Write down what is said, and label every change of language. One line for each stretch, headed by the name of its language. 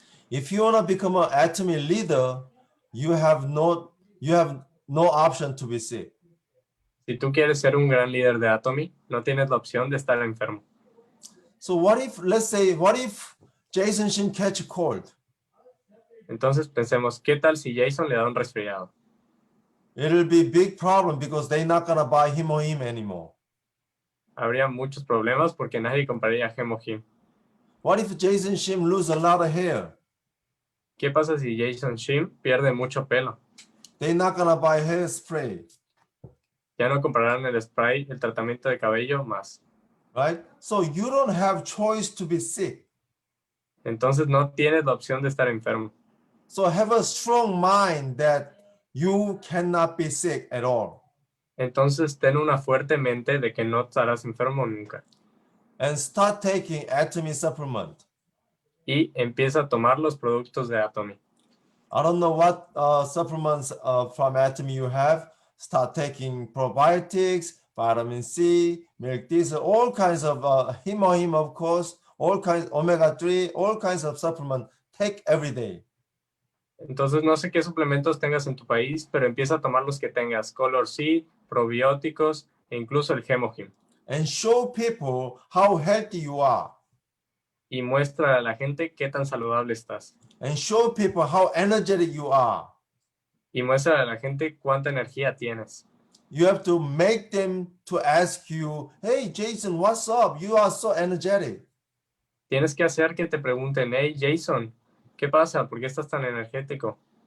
English: If you want to become an Atomy leader, you have no option to be sick.
Spanish: Si tú quieres ser un gran líder de Atomy, no tienes la opción de estar enfermo.
English: So what if Jason SHIM catch a cold?
Spanish: Entonces pensemos, ¿qué tal si Jason le da un resfriado?
English: It'll be a big problem because they're not gonna buy him or him anymore.
Spanish: Habría muchos problemas porque nadie compraría Hem o Him.
English: What if Jason SHIM lose a lot of hair?
Spanish: ¿Qué pasa si Jason SHIM pierde mucho pelo?
English: They're not gonna buy hairspray.
Spanish: Ya no comprarán el spray, el tratamiento de cabello más.
English: Right? So you don't have choice to be sick.
Spanish: Entonces no tienes la opción de estar enfermo.
English: So have a strong mind that you cannot be sick at all.
Spanish: Entonces ten una fuerte mente de que no estarás enfermo nunca.
English: And start taking Atomy supplement.
Spanish: Y empieza a tomar los productos de Atomy.
English: I don't know what supplements from Atomy you have. Start taking probiotics, vitamin C, milk diesel, all kinds of him, of course, all kinds, omega-3, all kinds of supplement. Take every day.
Spanish: Entonces no sé qué suplementos tengas en tu país, pero empieza a tomar los que tengas. Color C, probióticos e incluso el Hem o Him.
English: And show people how healthy you are.
Spanish: Y muestra a la gente qué tan saludable estás.
English: And show people how energetic you are.
Spanish: Y muestra a la gente cuánta energía tienes.
English: You have to make them to ask you, hey, Jason, what's up? You are so energetic.
Spanish: Tienes que hacer que te pregunten, hey, Jason, ¿qué pasa? ¿Por qué estás tan energético?